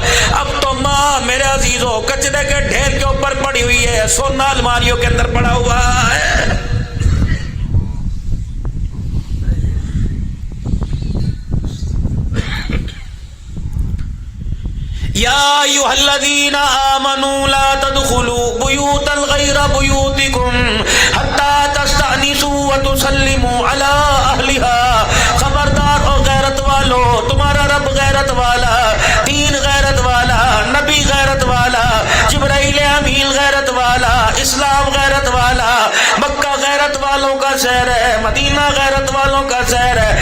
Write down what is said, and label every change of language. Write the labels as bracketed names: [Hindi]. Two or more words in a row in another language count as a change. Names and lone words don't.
[Urdu] اب تو ماں میرے عزیزوں کچرے کے ڈھیر کے اوپر پڑی ہوئی ہے، سونا الماریوں کے اندر پڑا ہوا ہے۔ [Arabic] یا ایھا الذین آمنوا لا تدخلوا بیوتا غیر بیوتکم حتی تستأنسوا وتسلموا علی اہلہا۔ [Urdu] خبردار ہو غیرت والو، تمہارا رب غیرت والا، دین غیرت والا، نبی غیرت والا، جبرائیل امین غیرت والا، اسلام غیرت والا، مکہ غیرت والوں کا شہر ہے، مدینہ غیرت والوں کا شہر ہے۔